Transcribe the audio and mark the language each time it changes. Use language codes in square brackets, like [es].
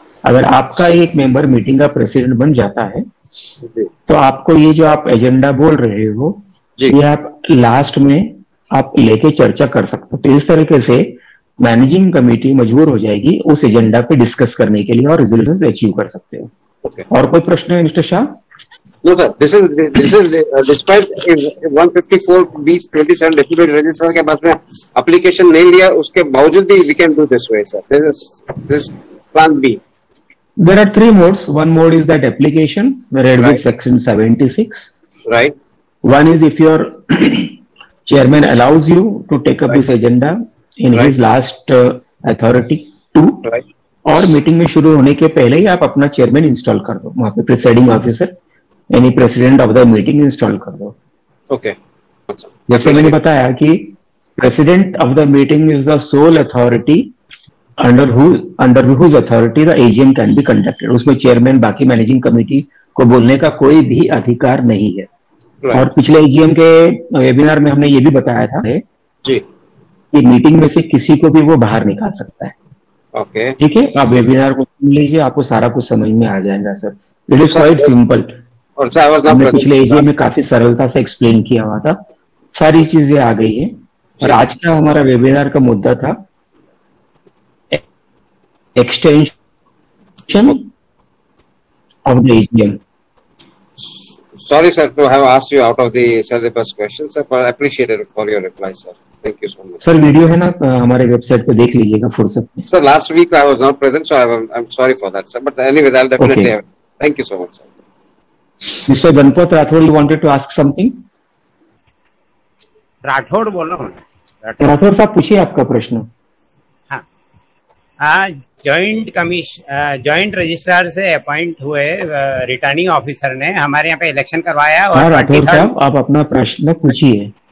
[hi] अगर आपका एक मेंबर मीटिंग का प्रेसिडेंट बन जाता है तो आपको ये जो आप एजेंडा बोल रहे हो ये आप लास्ट में आप लेके चर्चा कर सकते हो। तो इस तरीके से मैनेजिंग कमेटी मजबूर हो जाएगी उस एजेंडा पे डिस्कस करने के लिए और रिजल्ट अचीव कर सकते हो। और कोई प्रश्न है mister Shah? [en] No sir, this is despite 154(b)(27) deputy registrar [hi] के पास में [en] application [hi] नहीं लिया, उसके बावजूद भी [en] we can do this way sir. This plan B. There are three modes. One mode is that application read with section 76. Right. One is if your chairman allows you to take up this agenda in his last authority to. Right. [hi] और meeting में शुरू होने के पहले ही आप अपना chairman install कर दो, वहां पे प्रिसाइडिंग ऑफिसर यानी president of the meeting install कर दो। [en] Okay. [hi] जैसे मैंने बताया कि [en] President of the meeting is the sole authority under whose authority the AGM can be conducted. [hi] उसमें चेयरमैन बाकी मैनेजिंग कमेटी को बोलने का कोई भी अधिकार नहीं है। और पिछले एजीएम के वेबिनार में हमने ये भी बताया था जी कि मीटिंग में से किसी को भी वो बाहर निकाल सकता है। [en] okay, [hi] ठीक है, आप वेबिनार को सुन लीजिए, आपको सारा कुछ समझ में आ जाएगा sir. [en] It is quite simple. [hi] और हमने पिछले एजीएम में काफी सरलता से एक्सप्लेन किया हुआ था, सारी चीजें आ गई है। और आज का हमारा वेबिनार का मुद्दा था extension of the AGM. [en] Sorry sir to have asked you out of the syllabus questions sir, but I appreciate it for your reply sir. Thank you so much. [hi] Sir video है ना हमारे website पे, देख लीजिएगा फुर्सत में। [en] Sir, last week I was not present, so I'm sorry for that sir. But anyways, I'll definitely have. Thank you so much sir. Mr. Ganpat Rathod, you wanted to ask something? [hi] Rathore बोल रहा हूँ। राठौड़ साहब पूछिए आपका प्रश्न। हाँ, joint registrar से appoint हुए रिटर्निंग ऑफिसर ने हमारे यहाँ पे इलेक्शन करवाया। और हाँ राठौड़ साहब आप अपना प्रश्न पूछिए।